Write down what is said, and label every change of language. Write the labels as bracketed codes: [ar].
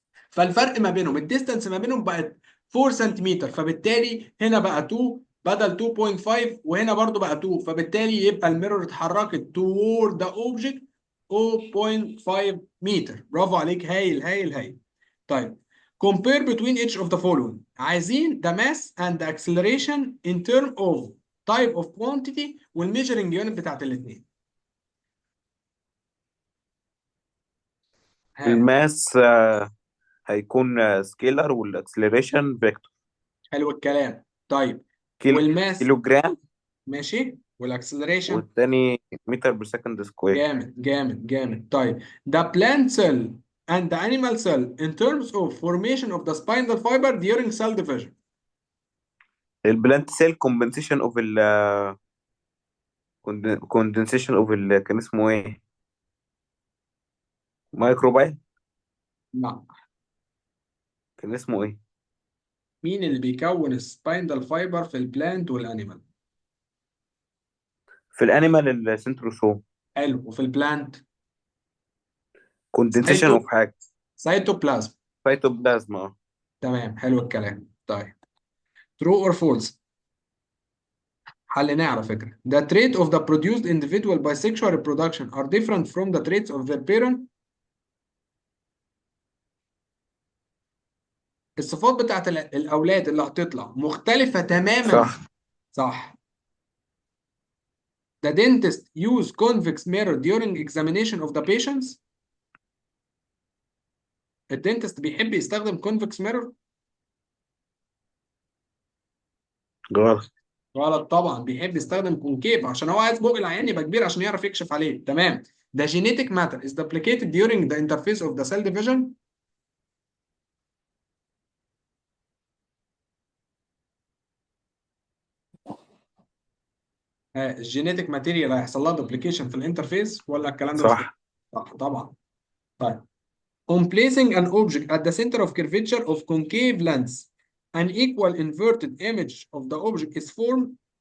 [ar] فالفرق ما بينهم الديستانس ما بينهم بقت 4 سنتيمتر، فبالتالي هنا بقى 2 بدل 2.5، وهنا برضو بقى 2، فبالتالي يبقى الميرور اتحركت [en] toward the object [ar] 0.5 متر. برافو عليك، هايل هايل هايل. طيب [en] compare between each of the following. [ar] عايزين [en] the mass and the acceleration in term of type of quantity والmeasuring unit [ar] بتاعت الاثنين. ها. الماس هيكون سكيلر، والاكسلريشن فيكتور. حلو الكلام. طيب كيلو والماس. كيلو جرام، ماشي. والاكسلريشن. والتاني متر بير سكند سكوير. جامد جامد جامد. [en] طيب the plant cell and the animal cell in terms of formation of the spindle fiber during cell division. البلانت cell compensation of condensation of [ar] كان اسمه ايه؟ [en] Microbial. [ar] لا. كان اسمه ايه؟ مين اللي بيكون السبايندال فايبر في البلانت والانيمال؟ في الانيمال السنتروسوم. حلو. وفي البلانت؟ كوندنسيشن سايتو اوف حاجه. سايتوبلازم. سيتوبلازما. تمام، حلو الكلام. طيب true or false؟ حليناه على فكرة. [en] The trait of the produced individual by sexual reproduction are different from the traits of their parent. [ar] الصفات بتاعت الأولاد اللي هتطلع مختلفة تماما. صح. صح. [en] The dentist use convex mirror during examination of the patients. [ar] الدنتست بيحب يستخدم convex mirror؟ غلط. غلط طبعا، بيحب يستخدم كونكيف عشان هو عايز بق العيان يبقى كبير عشان يعرف يكشف عليه. تمام. [en] The genetic matter is duplicated during the interface of the cell division. [ar] الجينيتك ماتيريال هيحصل لها دوبليكيشن في الانترفيس ولا الكلام ده مش صح. مظبوط؟ صح طبعا. [en] طيب on placing an object at the center of curvature of concave lens an equal inverted image of the object is formed.